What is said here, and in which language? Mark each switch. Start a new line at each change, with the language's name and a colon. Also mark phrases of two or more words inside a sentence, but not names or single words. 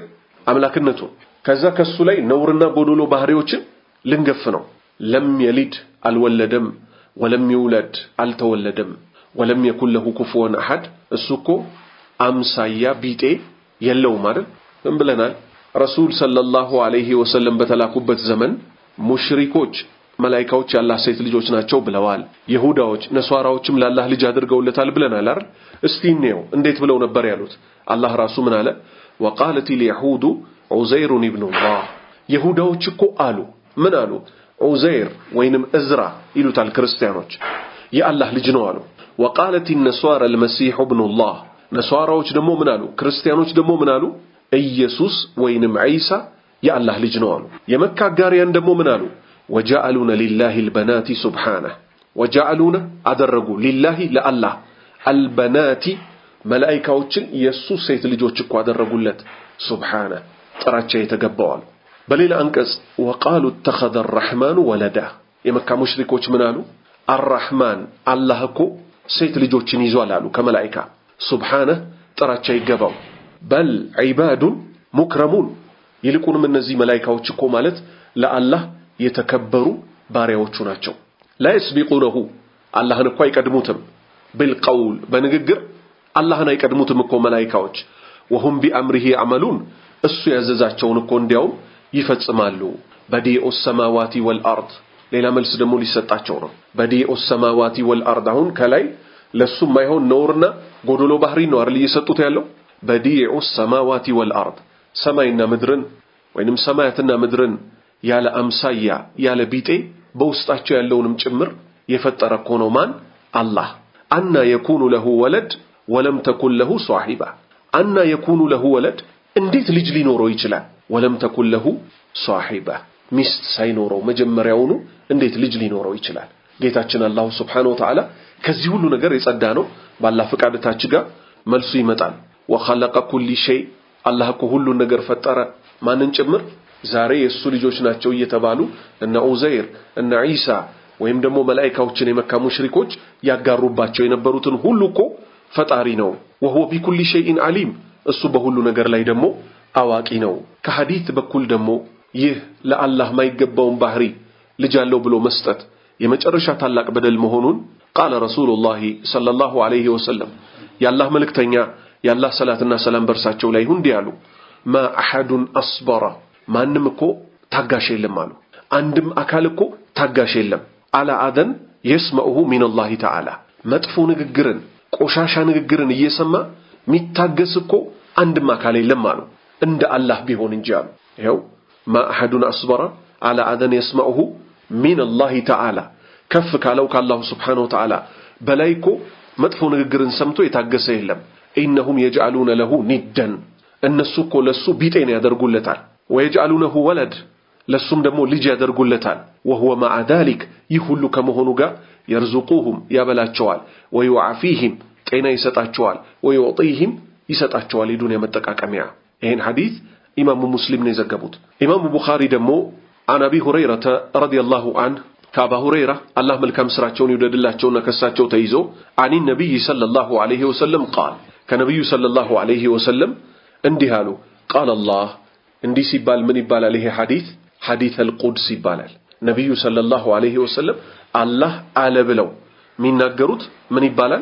Amharic: አምላክነቱን። ከዛ ከሱ ላይ ነውርና ጎዶሎ ባህሪዎችን ልንገፍ ነው።
Arabic: لم يلد
Amharic: አልወለደም፣
Arabic: ولم يولد
Amharic: አልተወለደም፣
Arabic: ولم يكن له كفوا أحد
Amharic: እሱ እኮ አምሳያ ቢጤ የለውም አይደል? ምን ብለናል?
Arabic: رسول صلى الله عليه وسلم
Amharic: በተላኩበት ዘመን ሙሽሪኮች መላእክቶች ያላህ ሴት ልጆች ናቸው ብለዋል። ይሁዳዎች ነሷራዎችም ለአላህ ልጅ አድርገውለታል ብለናል አይደል? እስቲ እንየው እንዴት ብለው ነበር ያሉት? አላህ ራሱ ምን አለ?
Arabic: وقالت اليهود عزير ابن الله
Amharic: ይሁዳዎች እኮ አሉ ምን አሉ? ዑዘይር ወይንም እዝራ ይሉታል ክርስቲያኖች የአላህ ልጅ ነው አሉ።
Arabic: وقالت النصارى المسيح ابن الله
Amharic: ነሷራዎች ደግሞ ምን አሉ? ክርስቲያኖች ደግሞ ምን አሉ? ኢየሱስ ወይንም ዒሳ የአላህ ልጅ ነው አሉ። የመካ ጋሪያን ደግሞ ምን አሉ?
Arabic: وجعلون لله البنات سبحانه وجعلون
Amharic: አደረጉ لله ለአላህ البنات መላእክቶችን ኢየሱስ ሴት ልጆች እኮ አደረጉለት ሱብሃነ ጥራቻ የተገባዋል። በሌላ አንቀጽ
Arabic: وقالوا اتخذ الرحمن ولدا
Amharic: የመካ ሙሽሪኮች ምን አሉ? الرحمن አላህ እኮ ሴት ልጆችን ይዟል አሉ ከመላእክታ ሱብሃነ ጥራቻ ይገባው።
Arabic: بل عباد مكرمون
Amharic: ይልቁንም እነዚህ መላእክቶች እኮ ማለት ለአላህ የተከበሩ ባሪያዎቹ ናቸው።
Arabic: لا يسبقونه
Amharic: አላህን እኮ አይቀድሙትም بالقول በንግግር አላህን አይቀድሙትም እኮ መላእክቶች
Arabic: وهم بأمره يعملون
Amharic: እሱ ያዘዛቸውን እኮ እንዲያው ይፈጽማሉ።
Arabic: بديع السماوات والأرض
Amharic: ሌላ መልስ ደግሞ ሊሰጣቸው ነው።
Arabic: بديع السماوات والأرض
Amharic: አሁን ከላይ ለሱ ማይሆን ነውርና ጎዶሎ ባህሪ ነው አይደል እየሰጡት ያለው?
Arabic: بديع السماوات والأرض
Amharic: ሰማይና ምድርን ወይንም ሰማያትና ምድርን ያለ አምሳያ ያለ ቢጤ በውስጣቸው ያለውንም ጭምር የፈጠረ እኮ ነው ማን? አላህ።
Arabic: أنى يكون له ولد ولم تكن له صاحبة أنى يكون له ولد
Amharic: እንዴት ልጅ ሊኖረው ይችላል?
Arabic: ولم تكن له صاحبة
Amharic: ሚስት ሳይኖረው መጀመሪያውኑ እንዴት ልጅ ሊኖረው ይችላል? ጌታችን አላህ
Arabic: سبحانه وتعالى
Amharic: ከዚህ ሁሉ ነገር የጸዳ ነው። ባላህ ፍቃድ ታች ጋር መልሱ ይመጣል።
Arabic: وخلق كل شيء
Amharic: አላህ እኮ ሁሉ ነገር ፈጠረ ማንን ጭምር? ዛሬ የሱ ልጆች ናቸው እየተባሉ እነ ዑዘይር እነ ዒሳ ወይም ደግሞ መላእክቶችን የመካ ሙሽሪኮች ያጋሩባቸው የነበሩትን ሁሉ እኮ ፈጣሪ ነው። وهو
Arabic: بكل شيء عليم
Amharic: እሱ በሁሉ ነገር ላይ ደግሞ አዋቂ ነው። ከሐዲስ በኩል ደግሞ ይህ ለአላህ ማይገባውን ባህሪ ልጅ አለው ብሎ መስጠት የመጨረሻ ታላቅ በደል መሆኑን
Arabic: قال رسول الله صلى الله عليه وسلم
Amharic: ያላህ መልእክተኛ ያላህ ሰላትና ሰላም በርሳቸው ላይ ሁንዲ ያሉ
Arabic: ما احد اصبر
Amharic: ማንም እኮ ታጋሽ የለም አሉ። አንድም አካል እኮ ታጋሽ የለም
Arabic: على اذن يسمعه من الله تعالى
Amharic: መጥፎ ንግግርን ቆሻሻ ንግግርን እየሰማ ሚታገስ እኮ አንድም አካል የለም አሉ እንደ አላህ ቢሆን እንጂ አሉ። ይሄው
Arabic: ما احد اصبر على اذن يسمعه من الله تعالى
Amharic: ከፍ ካለው ከአላህ
Arabic: سبحانه و
Amharic: Ta'ala በላይኮ መጥፎ ንግግርን ሰምቶ የታገሰ የለም።
Arabic: انهم يجعلون له ندا
Amharic: እነሱ እኮ ለሱ ቢጤን ያደርጉለታል።
Arabic: ويجعلونه ولد
Amharic: ለሱም ደግሞ ልጅ ያደርጉለታል።
Arabic: وهو مع ذلك
Amharic: ይሁሉ ከመሆኑ ጋር يرزقوهم ያበላቸዋል ويعافيهم ጤና ይሰጣቸዋል ويعطيهم ይሰጣቸዋል የዱንያ መጠቃቀሚያ። ይሄን ሐዲስ ኢማሙ ሙስሊም ነው የዘገቡት። ኢማሙ ቡኻሪ ደግሞ
Arabic: عن ابي هريره رضي الله عنه
Amharic: ከአባ ሁረይራ አላህ መልካም ስራቸውን ይወደድላቸውና ከሳቸው ተይዞ
Arabic: عن النبي صلى الله عليه وسلم قال
Amharic: ከነብዩ
Arabic: صلى الله عليه وسلم
Amharic: እንዲህ አሉ
Arabic: قال الله
Amharic: እንዲህ ሲባል ምን ይባላል? ይሄ ሐዲስ
Arabic: حديث القدسي
Amharic: ይባላል። ነብዩ
Arabic: صلى الله عليه وسلم
Amharic: አላህ አለ ብለው ሚናገሩት ምን ይባላል?